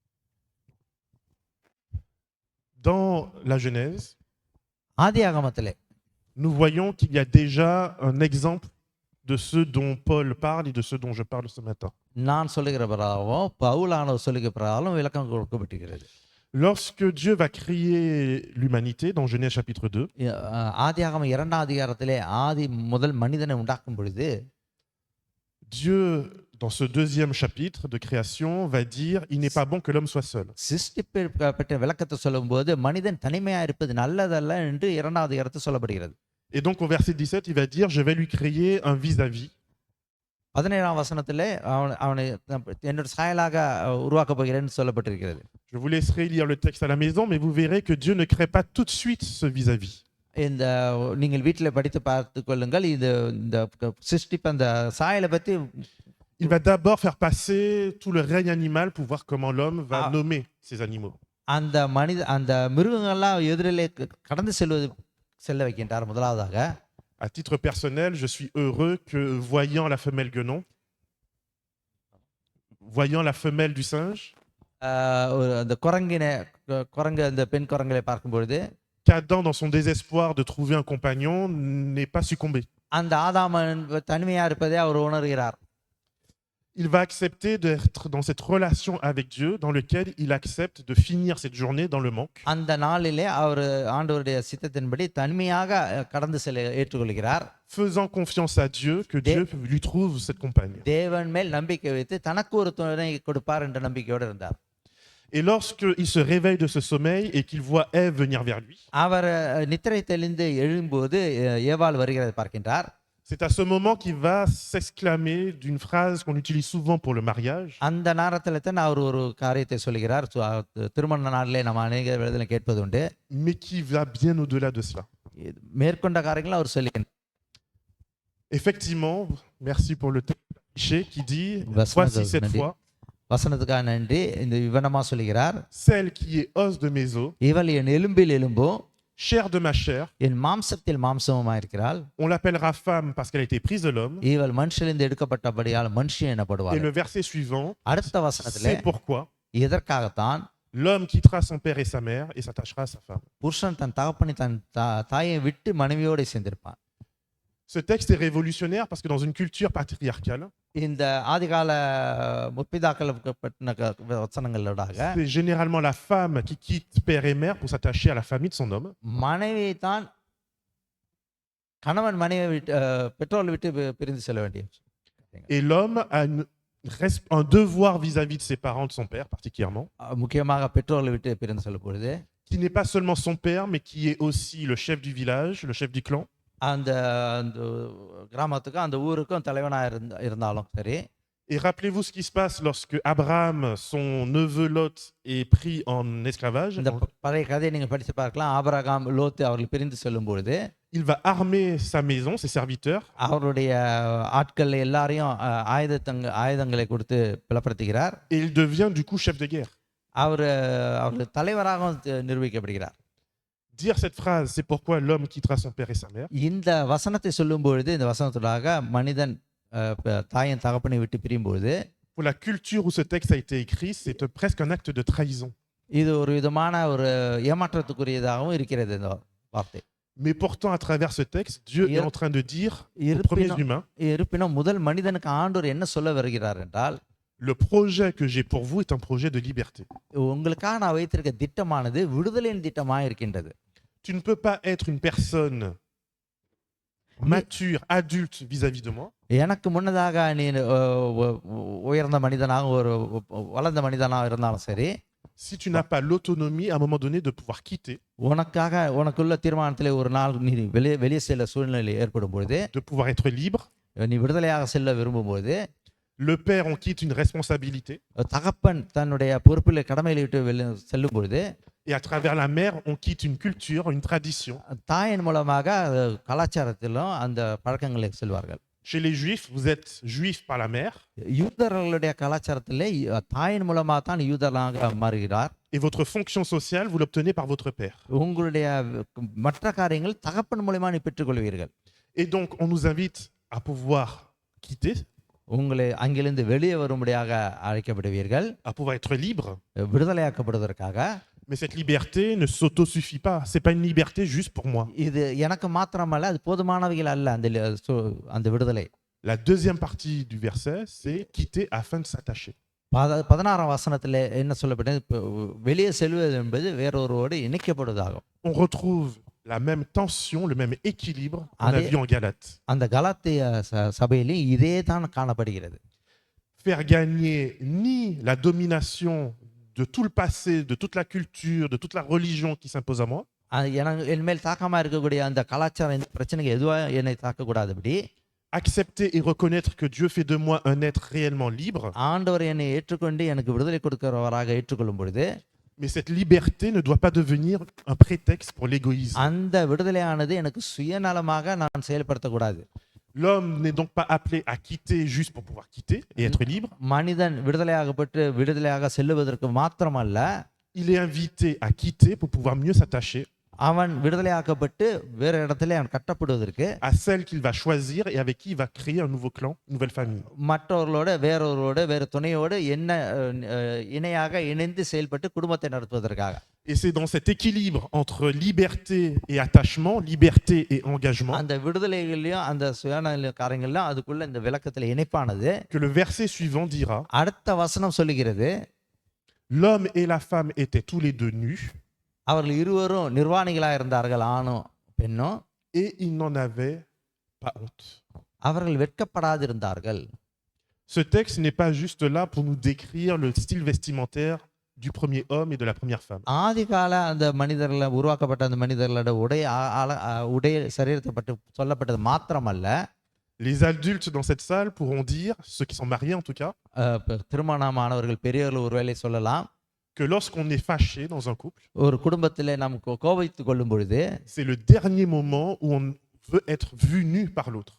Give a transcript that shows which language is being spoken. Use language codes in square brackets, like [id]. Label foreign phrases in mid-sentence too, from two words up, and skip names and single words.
[fr] Dans la Genèse, [ta] ஆதியாகமத்திலே [fr] nous voyons qu'il y a déjà un exemple de ce dont Paul parle et de ce dont je parle ce matin. [ta] நான் சொல்லுகிற பிரகாரம் பவுலானவர் சொல்லுகிற பிரகாரம் விளக்கம் கொடுக்கப்பட்டிருக்கிறது. [fr] Lorsque Dieu va créer l'humanité, dans Genèse chapitre 2, [ta] ஆதியாகமம் 2ஆம் அதிகாரத்திலே ஆதி முதல் மனிதனை உண்டாக்கும் பொழுது, [fr] Dieu, dans ce deuxième chapitre de création, va dire « Il n'est pas bon que l'homme soit seul ». [ta] சிருஷ்டிப்பை பற்றிய விளக்கத்தை சொல்லும்போது மனிதன் தனிமையாக இருப்பது நல்லதல்ல என்று 2ஆம் அதிகாரத்தில் சொல்லப்படுகிறது. [fr] Et donc au verset 17, il va dire « Je vais lui créer un vis-à-vis ». [ta] 17ஆம் வசனத்திலே அவனை என்னோட சாயலாக உருவாக்கப் போகிறேன்னு சொல்லப்பட்டிருக்கிறது. [fr] Je vous laisserai lire le texte à la maison, mais vous verrez que Dieu ne crée pas tout de suite ce vis-à-vis. [ta] இந்த நீங்கள் வீட்டில் படித்து பார்த்து கொள்ளுங்கள். இந்த சிருஷ்டிப்பு அந்த சாயலை பற்றி [fr] Il va d'abord faire passer tout le règne animal pour voir comment l'homme va nommer ces animaux. [ta] அந்த மிருகங்கள்லாம் எதிரிலே கடந்து செல்ல வைக்கின்றார். முதலாவதாக [fr] À titre personnel, je suis heureux que voyant la femelle guenon, voyant la femelle du singe, [ta] அந்த குரங்கு அந்த பெண் குரங்களை பார்க்கும் பொழுது [fr] qu'Adam, dans son désespoir de trouver un compagnon, n'ait pas succombé. [ta] அந்த ஆதாமன் தனிமையா இருப்பதை அவர் உணர்கிறார். [fr] Il va accepter d'être dans cette relation avec Dieu dans lequel il accepte de finir cette journée dans le manque. [ta] அந்த நாளிலே அவர் ஆண்டவருடைய சித்தத்தின்படி தனிமையாக கடந்து செல்ல ஏற்றுக்கொள்கிறார். [fr] Faisant confiance à Dieu que Dieu lui trouve cette compagne. [ta] தேவன் மேல் நம்பிக்கை வைத்து தனக்கு ஒரு துணை கொடுப்பார் என்ற நம்பிக்கையோடு இருந்தார். [fr] Et lorsqu'il se réveille de ce sommeil et qu'il voit Ève venir vers lui, [ta] அவர் நித்திரை தெளிந்து எழும்போது ஏவாள் வருகிறதை பார்க்கின்றார். [fr] c'est à ce moment qu'il va s'exclamer d'une phrase qu'on utilise souvent pour le mariage. [ta] அந்த நேரத்தில் தான் அவர் ஒரு காரியத்தை சொல்கிறார். திருமண நாளிலே நம்ம அநேக வேளைகளில் கேட்பது உண்டு. [fr] Mais qui va bien au-delà de cela. [ta] மேற்கொண்ட காரியங்களை அவர் சொல்லுகிறார். [fr] Effectivement, merci pour le texte qui dit Verset voici cette [ta] நன்றி. fois வசனத்துக்காக நன்றி. இந்த விவனமா சொல்லுகிறார். [fr] celle qui est os de mes os, [ta] இவள் என் எலும்பில் எலும்பும் [fr] chair de ma chair. [ta] என் மாம்சத்தில் மாம்சமுமா இருக்கிறாள். [fr] On l'appellera femme parce qu'elle a été prise de l'homme. [ta] இவள் மனுஷிலிருந்து எடுக்கப்பட்டபடியால் மனுஷி Et எனப்படுவாள். [fr] le verset suivant, [ta] அடுத்த வசனத்திலே [fr] c'est pourquoi [ta] இதற்காகத்தான் [fr] l'homme quittera son père et sa mère et s'attachera à sa femme. [ta] புருஷன் தன் தகப்பனை தன் தாயை விட்டு மனைவியோடு சேர்ந்திருப்பான். [fr] Ce texte est révolutionnaire parce que dans une culture patriarcale, [ta] இந்த ஆதிகால முற்பிதாக்கள் வசனங்களோடாக [fr] c'est généralement la femme qui quitte père et mère pour s'attacher à la famille de son homme. [ta] மனைவி தான் கணவன் மனைவி விட்டு பெற்றோரை விட்டு பிரிந்து செல்ல வேண்டிய. [fr] Et l'homme a un devoir vis-à-vis de ses parents, de son père particulièrement, [ta] முக்கியமாக பெற்றோரை விட்டு பிரிந்து செல்லும் பொழுது [fr] qui n'est pas seulement son père, mais qui est aussi le chef du village, le chef du clan. [ta] அந்த கிராமத்துக்கும் அந்த ஊருக்கும் தலைவனாக இருந்தாலும் சரி. [fr] Et rappelez-vous ce qui se passe lorsque Abraham, son neveu Lot, est pris en esclavage. [ta] இந்த பழைய கதையை நீங்கள் படித்து பார்க்கலாம். ஆபிரகாம் லோத்து அவர்கள் பிரிந்து செல்லும் பொழுது [fr] Il va armer sa maison, ses serviteurs, [ta] அவருடைய ஆட்கள் எல்லாரையும் ஆயுதங்களை கொடுத்து பலப்படுத்துகிறார். [fr] et il devient du coup chef de guerre. [ta] அவர்கள் தலைவராகவும் நிரூபிக்கப்படுகிறார். [fr] Dire cette phrase, c'est pourquoi l'homme quittera son père et sa mère. [ta] இந்த வசனத்தை சொல்லும் பொழுது இந்த வசனத்துடாக மனிதன் தாயின் தகப்பனை விட்டு பிரியும் பொழுது [fr] Pour la culture où ce texte a été écrit, c'est presque un acte de trahison. [ta] இது ஒரு விதமான ஒரு ஏமாற்றத்துக்குரியதாகவும் இருக்கிறது இந்த வார்த்தை. [fr] Mais pourtant, à travers ce texte, Dieu est en train de dire aux premiers humains, [ta] இருப்பினும் முதல் மனிதனுக்கு ஆண்டவர் என்ன சொல்ல வருகிறார் என்றால், [fr] le projet que j'ai pour vous est un projet de liberté. [ta] உங்களுக்காக நான் வைத்திருக்க திட்டமானது விடுதலையின் திட்டமாக இருக்கின்றது. [fr] Tu ne peux pas être une personne mature, adulte vis-à-vis de moi. [ta] எனக்கு முன்னதாக நீ உயர்ந்த மனிதனாக ஒரு வளர்ந்த மனிதனாக இருந்தாலும் சரி, [fr] si tu n'as pas l'autonomie à un moment donné de pouvoir quitter, [ta] உனக்குள்ள தீர்மானத்திலே ஒரு நாள் நீ வெளியே செல்ல சூழ்நிலை ஏற்படும் பொழுது, [fr] de pouvoir être libre, [ta] நீ விடுதலையாக செல்ல விரும்பும்போது, [fr] le père on quitte une responsabilité, [ta] தகப்பன் தன்னுடைய பொறுப்பில் கடமையை விட்டு செல்லும் பொழுது, [fr] et à travers la mère on quitte une culture, une tradition. [ta] தாயின் மூலமாக கலாச்சாரத்திலும் அந்த பழக்கங்களுக்கு செல்வார்கள். [fr] Chez les juifs, vous êtes juif par la mère. [ta] யூதர்களுடைய கலாச்சாரத்திலே தாயின் மூலமாக தான் யூதராக மாறுகிறார். [fr] Et votre fonction sociale, vous l'obtenez par votre père. [ta] உங்களுடைய மற்ற காரியங்கள் தகப்பன் மூலமாக நீ பெற்றுக்கொள்வீர்கள். [fr] Et donc, on nous invite à pouvoir quitter, [ta] உங்களை அங்கிருந்து வெளியே வரும்படியாக அழைக்கப்படுவீர்கள், [fr] à pouvoir être libre. [ta] விடுதலையாக்கப்படுவதற்காக. [fr] Mais cette liberté ne s'auto-suffit pas. C'est pas une liberté juste pour moi. [ta] இது எனக்கு மாத்திரமல்ல, அது போதுமானவைகள் அல்ல அந்த விடுதலை. [fr] La deuxième partie du verset, c'est quitter afin de s'attacher. [ta] 16ஆம் வசனத்தில் என்ன சொல்லப்பட்டது? வெளியே செல்வது என்பது வேறொருவோடு இணைக்கப்படுவதாகும். [fr] On retrouve la même tension, le même équilibre qu'on a vu en Galates. [ta] அந்த கலாத்திய சபையிலும் இதே தான் காணப்படுகிறது. [fr] Faire gagner ni la domination de tout le passé, de toute la culture, de toute la religion qui s'impose à moi. [ta] என் மேல் தாக்கமாக இருக்கக்கூடிய அந்த கலாச்சாரம் இந்த பிரச்சனைக்கு எதுவாக என்னை தாக்கக்கூடாதபடி, [fr] accepter et reconnaître que Dieu fait de moi un être réellement libre. [ta] ஆண்டவர் என்னை ஏற்றுக்கொண்டு எனக்கு விடுதலை கொடுக்கிறவராக ஏற்றுக்கொள்ளும் பொழுது, [fr] mais cette liberté ne doit pas devenir un prétexte pour l'égoïsme. [ta] அந்த விடுதலையானது எனக்கு சுயநலமாக நான் செயல்படுத்தக்கூடாது. [fr] L'homme n'est donc pas appelé à quitter juste pour pouvoir quitter et être libre. [ta] மனிதன் விடுதலையாகப்பட்டு விடுதலையாக செல்லுவதற்கு மாத்திரமல்ல, [fr] il est invité à quitter pour pouvoir mieux s'attacher [ta] அவன் விடுதலையாக்கப்பட்டு வேற இடத்துல அவன் கட்டப்படுவதற்கு, [fr] à celle qu'il va choisir et avec qui il va créer un nouveau clan, une nouvelle famille. [ta] மற்றவர்களோட வேற துணையோடு என்ன இணையாக இணைந்து செயல்பட்டு குடும்பத்தை நடத்துவதற்காக. [fr] Et c'est dans cet équilibre entre liberté et attachement, liberté et engagement, [ta] அந்த விடுதலைகளையும் அந்த சுயநல காரியங்கள்லாம் அதுக்குள்ள இந்த விளக்கத்துல இணைப்பானது. [fr] que le verset suivant dira, [ta] அடுத்த வசனம் சொல்லுகிறது, [fr] l'homme et la femme étaient tous les deux nus, [ta] அவர்கள் இருவரும் நிர்வாணிகளாக இருந்தார்கள், ஆணும் பெண்ணும், [fr] et ils n'en avaient pas honte. [ta] அவர்கள் வெட்கப்படாதிருந்தார்கள். [fr] Ce texte n'est pas juste là pour nous décrire le style vestimentaire du premier homme et de la première femme. [ta] ஆதிகால அந்த மனிதர்ல உருவாக்கப்பட்ட அந்த மனிதர்களோட உடைய சரீரத்தை பற்றி சொல்லப்பட்டது மாத்திரமல்ல, [fr] Les adultes dans cette salle pourront dire, ceux qui sont mariés en tout cas, [ta] திருமணமானவர்கள் பெரியவர்கள் ஒருவேளை சொல்லலாம், [fr] que lorsqu'on est fâché dans un couple, [ta] ஒரு குடும்பத்திலே நாம் கோபித்துக் கொள்ளும் பொழுது [fr] c'est le dernier moment où on veut être vu nu par l'autre.